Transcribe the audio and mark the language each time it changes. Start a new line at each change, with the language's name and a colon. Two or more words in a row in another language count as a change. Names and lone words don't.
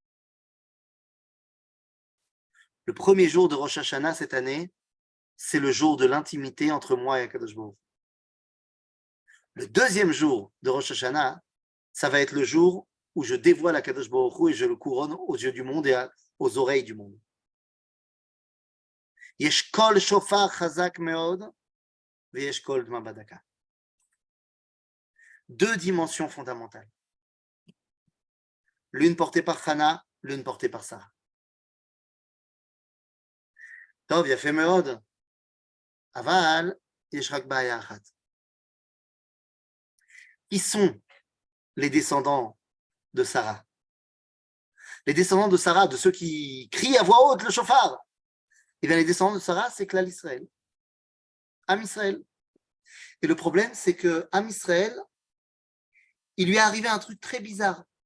French: Le premier jour de Rosh Hashanah cette année, c'est le jour de l'intimité entre moi et
Hebrew: הקדוש ברוך הוא.
French: Le deuxième jour de Rosh Hashanah, ça va être le jour où je dévoile
Hebrew: הקדוש ברוך הוא
French: et je le couronne aux yeux du monde et aux oreilles du monde.
Hebrew: יש קול שופר חזק מאוד, ויש קול דמה בדקה.
French: Deux dimensions fondamentales. L'une portée par Chana, l'une portée par Sarah.
Hebrew: טוב, יפה מאוד. אבל, יש רק בעיה אחת.
French: Qui sont les descendants de Sarah? Les descendants de Sarah, de ceux qui crient à voix haute le shofar. Eh bien, les descendants de Sarah, c'est
Hebrew: כלל ישראל. עם ישראל.
French: Et le problème, c'est que
Hebrew: עם ישראל,
French: il lui est arrivé un truc très bizarre.